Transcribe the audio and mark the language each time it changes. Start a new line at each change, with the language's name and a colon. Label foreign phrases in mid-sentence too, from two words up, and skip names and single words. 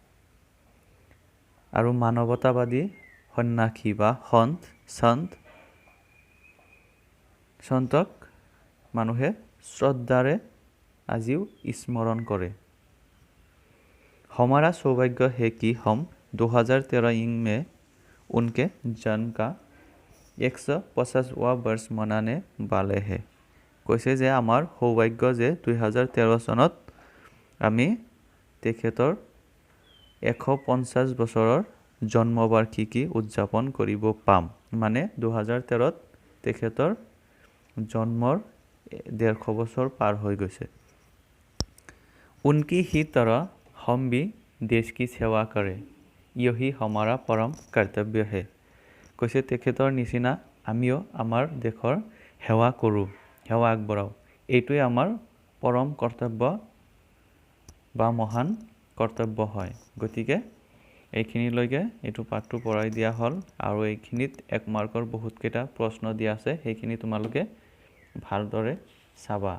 Assamese: আৰু মানৱতাবাদী সন্যাসী বা সন্তক মানুহে শ্ৰদ্ধাৰে আজিও স্মৰণ
Hindi: करे हमारा सौभाग्य है कि हम 2013 में उनके जन्म का 150वां वर्ष मनाने वाले हैं
Assamese: কৈছে যে আমাৰ সৌভাগ্য যে 2013 চনত আমি তেখেতৰ 150 বছৰৰ জন্মবাৰ্ষিকী উদযাপন কৰিব পাম মানে 2013 ত তেখেতৰ জন্মৰ 150 বছৰ পাৰ হৈ গৈছে
Hindi: उनकी ही तरह हम भी देश की सेवा करें यही हमारा परम कर्तव्य है
Assamese: কৈছে তেখেতৰ নিচিনা আমিও আমাৰ দেশৰ সেৱা কৰোঁ, সেৱা আগবঢ়াওঁ। এইটোৱে আমাৰ পৰম কৰ্তব্য বা মহান কৰ্তব্য হয়। গতিকে এইখিনিলৈকে এইটো পাঠটো পঢ়াই দিয়া হ'ল আৰু এইখিনিত 1 মাৰ্কৰ বহুতকেইটা প্ৰশ্ন দিয়া আছে, সেইখিনি তোমালোকে ভালদৰে চাবা।